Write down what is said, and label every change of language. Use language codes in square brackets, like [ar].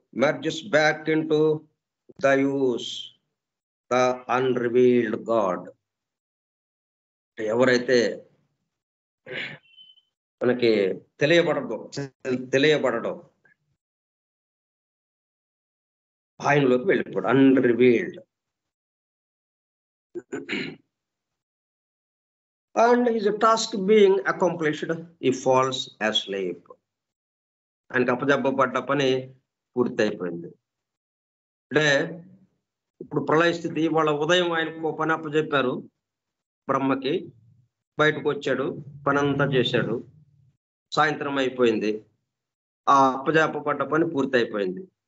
[en] Merges back into the use, the unrevealed God. [te] ఎవరైతే మనకి తెలియబడడం ఆయనలోకి వెళ్ళిపోయాడు, అన్రివీల్డ్. [en] And his task being accomplished, he falls asleep. [te] ఆయనకి అప్పజెప్పబడ్డ పని పూర్తి అయిపోయింది. అంటే ఇప్పుడు ప్రళయ స్థితి, వాళ్ళ ఉదయం ఆయనకు పని అప్పచెప్పారు, బ్రహ్మకి. బయటకు వచ్చాడు, పని అంతా చేశాడు, సాయంత్రం అయిపోయింది, ఆ అప్పజెప్పబడ్డ పని పూర్తి అయిపోయింది.